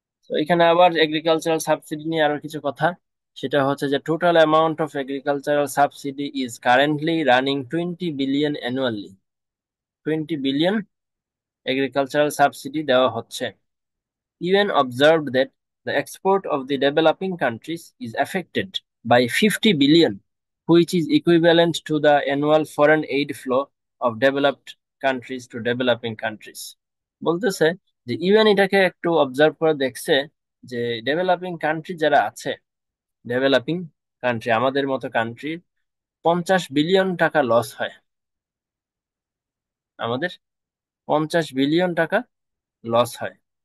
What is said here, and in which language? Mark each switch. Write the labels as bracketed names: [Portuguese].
[Bangla] তো এখানে আবার এগ্রিকালচারাল সাবসিডি নিয়ে আরো কিছু কথা। সেটা হচ্ছে যে [English] Total amount of agricultural subsidy is currently running 20 billion annually. [Bangla] 20 billion agricultural subsidy দেওয়া হচ্ছে। [English] UN observed that the export of the developing countries is affected by 50 billion, which is equivalent to the annual foreign aid flow of developed countries to developing countries. [Bangla] বলতেছে যে UN এটাকে একটু observe করে দেখছে যে developing country যারা আছে, developing country আমাদের মতো কান্ট্রি, 50 বিলিয়ন টাকা লস হয়। আমাদের 50 বিলিয়ন টাকা লস হয়।